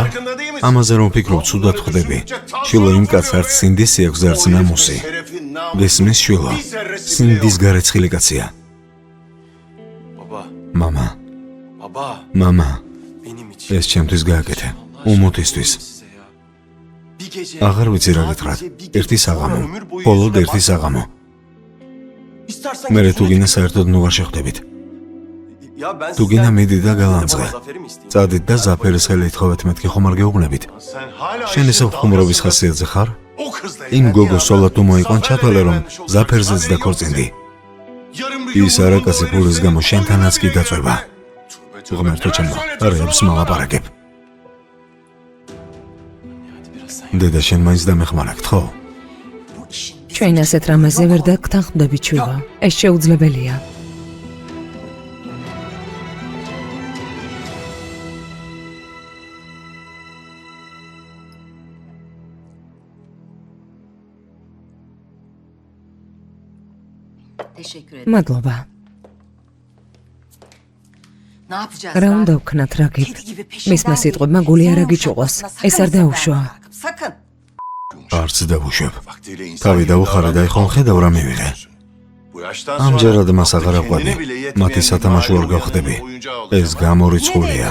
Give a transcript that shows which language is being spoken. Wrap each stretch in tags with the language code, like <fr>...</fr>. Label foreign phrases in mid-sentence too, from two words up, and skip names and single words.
<ka>ამაზე რომ ვფიქრობ, ცუდად ხვდები. შვილო იმ კაცს არც სინდისი აქვს და არც ნამუსი. გესმის შვილო? სინდის გარეცხილი კაცია.</ka> <tr>Baba,</tr> <ka>მამა,</ka> <tr>baba.</tr> <ka>მამა,</ka> <tr>Benim için.</tr> <ka>ეს ჩემთვის გააკეთე. უმუთისთვის.</ka> <tr>Bir gece.</tr> <ka>აღარ ვიცი რა გითხრათ. ერთი საღამო. მხოლოდ ერთი საღამო.</ka> <tr>İstersen</tr> <ka>მე თუ გინდა საერთოდ ნუ არ შეხვდებით.</ka> <tr>Ya ben</tr> <ka>თუ გინდა მიდი და გალანძღე.</ka> <tr>Zafer'i mi isteyeyim?</tr> <ka>წადით და ზაფერის ხელი ეთხოვეთ, მეთქი ხომ არ გეუბნებით. შენ ესე ხუმრობის ხასიათზე ხარ? იმ გოგო სოლად თუ მოიყვან ჩათვალე რომ ზაფერზეც დაქორწინდი. ის არაკაცი ფულის გამო შენთანაც კი დაწვება. ღმერთო ჩემო, არებს მალაპარაკებ. დედა შენ მაინც დამეხმარაგთ, ხო? ჩვენ ასეთ რამაზე ვერ დაგთანხმდებით შვილო. ეს შეუძლებელია.</ka> <tr>Teşekkür ederim.</tr> <ka>მადლობა.</ka> <tr>Ne yapacağız?</tr> <ka>რა უნდა ვქნათ რა გიფ? მისმა სიტყვებმა გული არ აგიჭუყოს. ეს არ დაუშვა.</ka> <tr>Sakın.</tr> <ka>არც დავუშვებ. თავი დაუხარე და ეხლა ხედავ რა მივიღე. ამჯერად მას აღარ აყვები. მათი სათამაშო არ გავხდები. ეს გამორიცხულია.</ka>